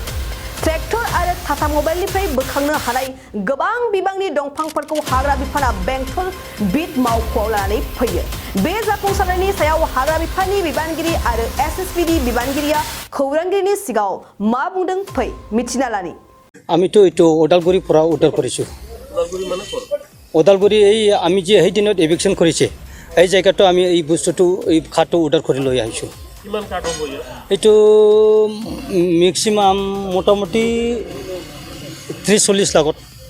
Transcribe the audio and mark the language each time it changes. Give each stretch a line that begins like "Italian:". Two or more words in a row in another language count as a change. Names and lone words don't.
Bodo: ट्रेक्टर आरो टाटा मबाइलनिफ्राय बोखांनो हानाय गोबां बिबांनि दंफांफोरखौ हाग्रा बिफाना बेंटल बिट मावख'आव लानानै फैयो। बे जाफुंसारनायनि सायाव हाग्रा बिफाननि बिबानगिरि आरो एसएसबीनि बिबानगिरिया खौरांगिरिनि सिगाङाव मा बुंदों फै मिथिना लानि।
Assamese: আমিতো এইটো ওদালগুৰি পৰা উদ্ধাৰ কৰিছোঁ। ওদালগুৰি এই আমি যে সেই দিনত এভিকশ্যন কৰিছে এই জেগাটো আমি এই বস্তুটো এই খাটো উদ্ধাৰ কৰি লৈ আহিছোঁ। কিমান কাঠ হ'ব এইটো মেক্সিমাম মোটামুটি 30-40 লাখত।